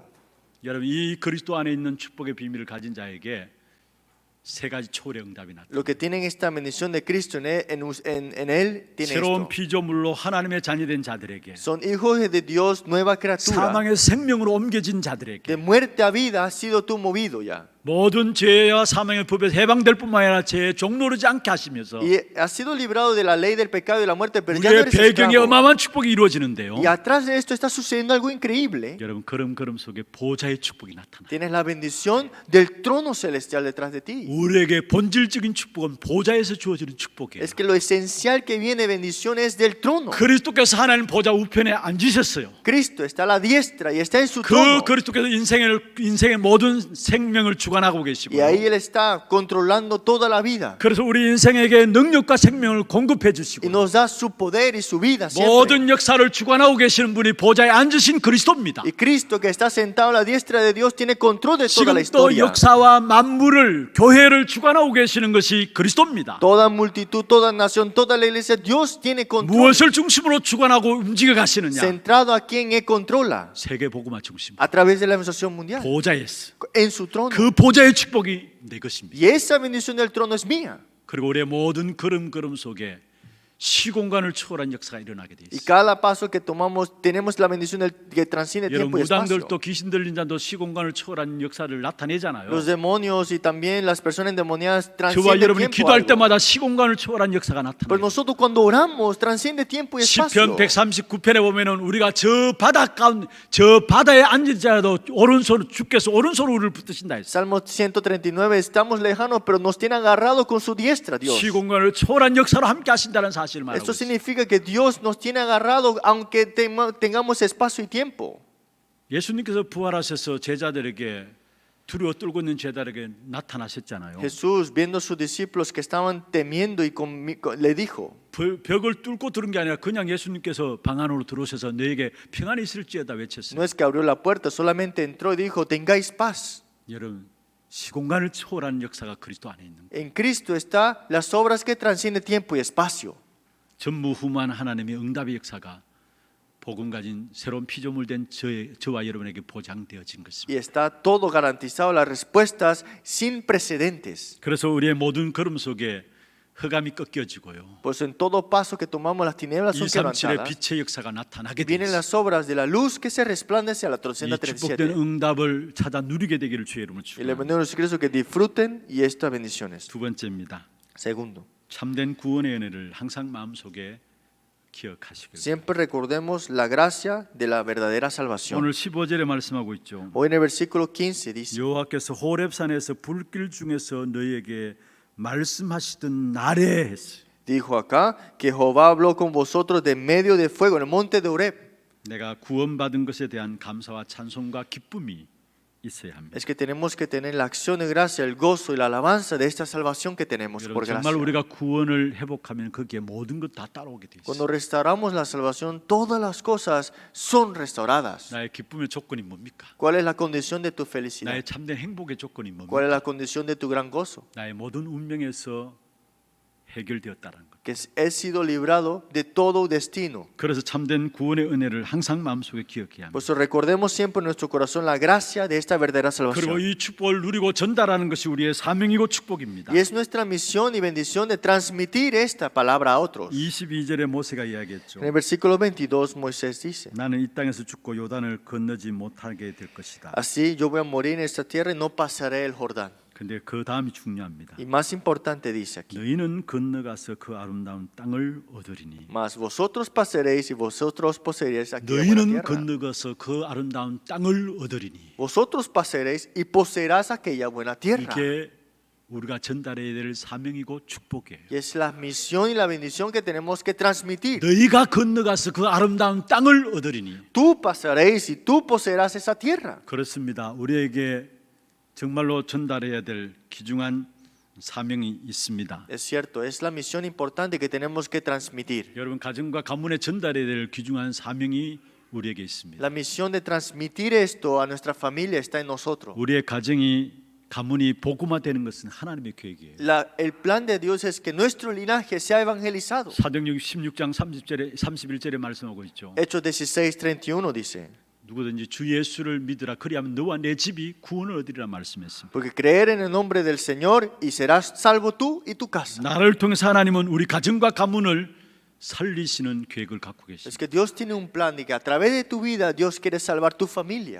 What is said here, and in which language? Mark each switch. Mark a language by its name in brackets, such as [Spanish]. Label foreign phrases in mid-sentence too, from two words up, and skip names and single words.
[Korean] 여러분 이 그리스도 안에 있는 축복의 비밀을 가진 자에게 세 가지 초월의 응답이 나타납니다. [Spanish] Lo que tienen esta bendición de Cristo en él tiene [Korean] 새로운 [Spanish] esto. [Korean] 피조물로 하나님의 자녀된 자들에게 [Spanish] Son hijos de Dios, nueva criatura. [Korean] 사망의 생명으로 옮겨진 자들에게 [Spanish] De muerte a vida has sido tú movido ya. [Korean] 모든 죄와 사망의 법에서 해방될 뿐만 아니라 죄에 종노르지 않게 하시면서 [Spanish] Y has sido librado de la ley del pecado y de la muerte, pero ya no [Korean] 우리의 [Spanish] eres [Korean] 배경에 [Spanish] esclavo. [Korean] 어마어마한 축복이 이루어지는데요. [Spanish] Y atrás de esto está sucediendo algo increíble. [Korean] 여러분 걸음걸음 속에 보좌의 축복이 나타나요. [Spanish] Tienes la bendición del trono celestial detrás de ti. [Korean] 우리에게 본질적인 축복은 보좌에서 주어지는 축복이에요. [Spanish] Es que lo esencial que viene bendición es del trono. [Korean] 그리스도께서 하나님 보좌 우편에 앉으셨어요. [Spanish] Cristo está a la diestra y está en su [Korean] 그 [Spanish] trono. [Korean] 그리스도께서 인생의 모든 생명을 주관하시고 주관하고 [Spanish] Y [Korean] 계시고요. [Spanish] ahí Él está controlando toda la vida. [Korean] 그래서 우리 인생에게 능력과 생명을 공급해 [Spanish] Y [Korean] 주시고 [Spanish] nos da su poder y su vida siempre. [Korean] 모든 역사를 주관하고 계시는 분이 보좌에 앉으신 그리스도입니다. [Spanish] Y Cristo que está sentado a la diestra de Dios tiene control de toda la [Korean] 지금 또 [Spanish] historia. [Korean] 역사와 만물을 교회를 주관하고 계시는 것이 그리스도입니다. [Spanish] Toda multitud, toda nación, toda la iglesia, Dios tiene control. [Korean] 무엇을 중심으로 주관하고 움직여 가시느냐? [Spanish] Centrado a quien Él controla. [Korean] 세계 복음화 중심. [Spanish] A través de la administración mundial. [Korean] 보좌에서 [Spanish] En su trono. [Korean] 그 보좌의 축복이 내 것입니다. [Spanish] Y esa bendición del trono es mía. [Korean] 그리고 우리의 모든 걸음 속에 시공간을 초월한 역사가 일어나게 돼 [Spanish] Y [Korean] 있습니다. [Spanish] cada paso que tomamos tenemos la bendición que transciende [Korean] 여러분 [Spanish] tiempo y espacio. [Korean] 무당들도 귀신 들린 자도 시공간을 초월한 역사를 나타내잖아요. [Spanish] Los demonios y también las personas endemoniadas [Korean] 저와 [Spanish] transcienden [Korean] 여러분이 [Spanish] tiempo. [Korean] 기도할 [Spanish] Algo. [Korean] 때마다 시공간을 초월한 역사가 [Spanish] Pero [Korean] 나타나요. [Spanish] nosotros cuando oramos transciende tiempo y [Korean] 시편 [Spanish] espacio. [Korean] 139편에 보면은 우리가 저 바다 가운 저 바다에 앉을지라도 오른손 주께서 오른손으로 우리를 붙드신다 했어요. [Spanish] Salmo 139, estamos lejanos, pero nos tiene agarrado con su diestra, Dios. [Korean] 시공간을 초월한 역사로 함께 하신다는 사실을 말하고 [Spanish] Esto [Korean] 있어요. [Spanish] significa que Dios nos tiene agarrado aunque tengamos espacio y tiempo. [Korean] 예수님께서 부활하셔서 제자들에게 두려워 떨고 있는 제자들에게 나타나셨잖아요. [Spanish] Jesús, viendo a sus discípulos que estaban temiendo y le dijo, [Korean] 벽을 뚫고 들은 게 아니라 그냥 예수님께서 방 안으로 들어오셔서 너에게 평안이 있을지어다 외쳤어요. [Spanish] no es que abrió la puerta, solamente entró y dijo, tengáis paz. [Korean] 여러분 시공간을 초월한 역사가 그리스도 안에 있는 거예요. [Spanish] En Cristo está las obras que transcienden tiempo y espacio. [Korean] 전무후무한 하나님의 응답의 역사가 복음 가진 새로운 피조물 된 저와 여러분에게 보장되어진 것입니다. [Spanish] Y está todo garantizado, las respuestas sin precedentes. [Korean] 그래서 우리의 모든 걸음 속에 흑암이 꺾여지고요. [Spanish] Pues en todo paso que tomamos las tinieblas son [Korean] 237의 [Spanish] quebrantadas. [Korean] 빛의 역사가 나타나게 [Spanish] Vienen [Korean] 되었습니다. [Spanish] las obras de la luz que se resplandece a la [Korean] 이 337. 축복된 응답을 찾아 누리게 되기를 주의 이름으로 [Spanish] Y le [Korean] 축원합니다. [Spanish] bendigo a Cristo que disfruten y estas bendiciones. [Korean] 두 번째입니다. [Spanish] Segundo, [Korean] 참된 구원의 은혜를 항상 마음속에 기억하시길. [Spanish] siempre recordemos la gracia de la verdadera salvación. [Korean] 오늘 15절에 말씀하고 있죠. [Spanish] Hoy en el versículo 15 dice, [Korean] 여호와께서 호렙산에서 불길 중에서 너희에게 말씀하시던 날에 했어요. [Spanish] dijo acá que Jehová habló con vosotros de medio de fuego en el monte de Horeb. [Korean] 내가 구원받은 것에 대한 감사와 찬송과 기쁨이 있어야 합니다. [Spanish] Es que tenemos que tener la acción de gracia, el gozo y la alabanza de esta salvación que tenemos [Korean] 여러분 [Spanish] por [Korean] 정말 [Spanish] gracia. [Korean] 우리가 구원을 회복하면 거기에 모든 것 다 따라오게 돼 [Spanish] Cuando [Korean] 있어요. [Spanish] restauramos la salvación, todas las cosas son restauradas. [Korean] 나의 기쁨의 조건이 뭡니까? [Spanish] ¿Cuál es la condición de tu felicidad? [Korean] 나의 참된 행복의 조건이 [Spanish] ¿Cuál es [Korean] 뭡니까? [Spanish] la condición de tu gran gozo? [Korean] 나의 모든 운명에서 해결되었다는 것. [Spanish] Que he sido librado de todo destino. [Korean] 그래서 참된 구원의 은혜를 항상 마음속에 기억해야 합니다. [Spanish] Por eso recordemos siempre en nuestro corazón la gracia de esta verdadera [Korean] 그리고 [Spanish] salvación. [Korean] 이 축복을 누리고 전달하는 것이 우리의 사명이고 축복입니다. [Spanish] Y es nuestra misión y bendición de transmitir esta palabra a otros. [Korean] 22절에 모세가 이야기했죠. [Spanish] En el versículo 22 Moisés dice, [Korean] 나는 이 땅에서 죽고 요단을 건너지 못하게 될 것이다. [Spanish] así yo voy a morir en esta tierra y no pasaré el Jordán. [Korean] 근데 그 다음이 중요합니다. [Spanish] Y más importante dice aquí, [Korean] 너희는 건너가서 그 아름다운 땅을 얻으리니 [Spanish] mas vosotros pasaréis y vosotros poseeréis aquí la buena [Korean] 너희는 [Spanish] tierra. [Korean] 건너가서 그 아름다운 땅을 얻으리니 [Spanish] Vosotros pasaréis y poseerás aquella buena tierra. [Korean] 이게 우리가 전달해야 될 사명이고 축복이에요. [Spanish] Y es la misión y la bendición que tenemos que transmitir. [Korean] 너희가 건너가서 그 아름다운 땅을 얻으리니 [Spanish] Tú pasaréis y tú poseerás esa tierra. [Korean] 그렇습니다. 우리에게 정말로 전달해야 될 귀중한 사명이 있습니다. [Spanish] Es cierto, es la misión importante que tenemos que transmitir. [Korean] 여러분 가정과 가문에 전달해야 될 귀중한 사명이 우리에게 있습니다. [Spanish] La misión de transmitir esto a nuestra familia está en nosotros. [Korean] 우리의 가문이 복음화되는 것은 하나님의 계획이에요. [Spanish] El plan de Dios es que nuestro linaje sea evangelizado. [Korean] 사도행전 16장 31절에 말씀하고 있죠. [Spanish] Hechos 16:31 dice, [Korean] 누구든지 주 예수를 믿으라 그리하면 너와 내 집이 구원을 얻으리라 말씀했습니다. [Spanish] porque creer en el nombre del Señor y serás salvo tú y tu casa. [Korean] 나를 통해서 하나님은 우리 가정과 가문을 살리시는 계획을 갖고 [Spanish] Es [Korean] 계십니다. [Spanish] que Dios tiene un plan de que a través de tu vida Dios quiere salvar tu familia.